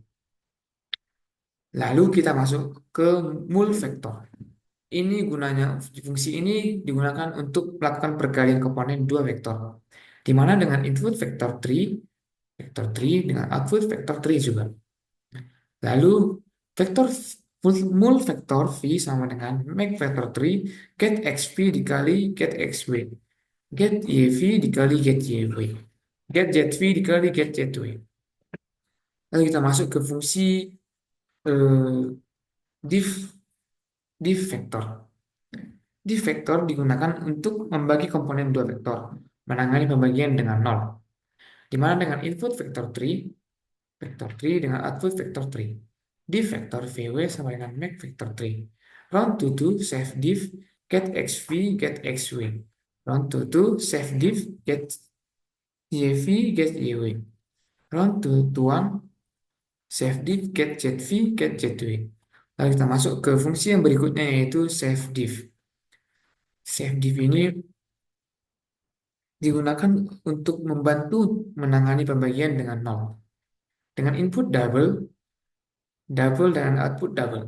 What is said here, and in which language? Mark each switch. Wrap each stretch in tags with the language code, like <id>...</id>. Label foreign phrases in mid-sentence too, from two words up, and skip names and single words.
<id>Lalu kita masuk ke mul vektor. Ini gunanya, fungsi ini digunakan untuk melakukan perkalian komponen dua vektor. Di mana dengan input vektor 3 dengan output vektor 3 juga. Lalu vektor mul vektor V sama dengan</id> <en>make vektor 3 get XV</en> <id>dikali</id> <en>get XW. Get YV dikali get YW. Get ZV dikali get ZW.</en> <id>Lalu kita masuk ke fungsi div vektor. Div vektor digunakan untuk membagi komponen dua vektor, menangani pembagian dengan nol. Di mana dengan input vektor 3 dengan output vektor 3. Div vektor VW sama dengan</id> <en>make vektor 3. Round to 2 save div get XV get XW. Round to 2 save div get YV get YW. Round to 1 save div get ZV get ZW.</en> <id>Lalu kita masuk ke fungsi yang berikutnya yaitu</id> <en>save div. Save div</en> <id>ini digunakan untuk membantu menangani pembagian dengan nol. Dengan</id> <en>input double</en> <id>dengan</id> <en>output double.</en>